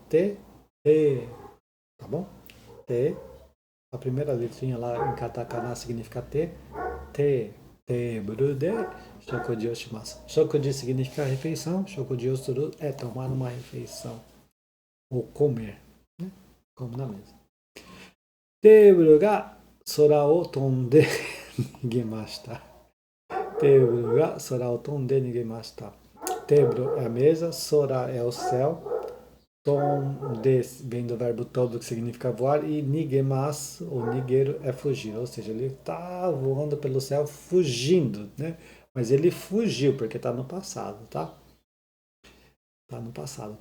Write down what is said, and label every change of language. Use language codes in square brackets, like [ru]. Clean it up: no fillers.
[pt] T, T, tá bom? T, a primeira letrinha lá em katakana significa T, T, [ja] table de shokuji o shimasu. [pt] Shokuji significa refeição, shokuji o suru é tomar uma refeição, ou comer, né? Como na mesa. [ja] テーブルが空を飛んで逃げました。テーブルが空を飛んで逃げました。 [pt] Tebro é a mesa, sora é o céu, tom vem do verbo todo que significa voar, e nigemasu, ou nigueiro, é fugir. Ou seja, ele está voando pelo céu fugindo, né? Mas ele fugiu porque está no passado, tá? Está no passado.